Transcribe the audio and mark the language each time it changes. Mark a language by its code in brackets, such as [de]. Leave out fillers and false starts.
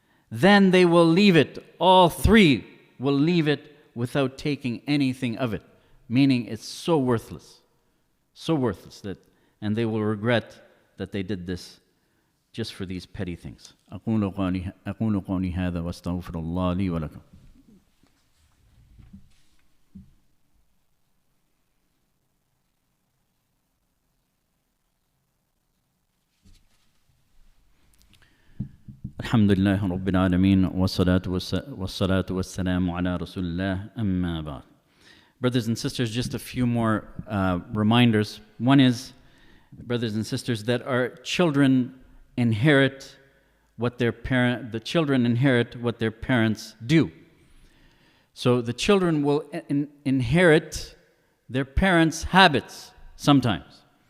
[en] Then they will leave it, all three will leave it without taking anything of it. Meaning it's so worthless that, and they will regret that they did this just for these petty things. [ar] أقول قولي هذا واستغفر الله لي ولكم. الحمد لله رب العالمين والصلاة والسلام على رسول الله أما بعد. [en] Brothers and sisters, just a few more reminders. One is, brothers and sisters, that our children inherit what the children inherit what their parents do. So the children will inherit their parents' habits sometimes.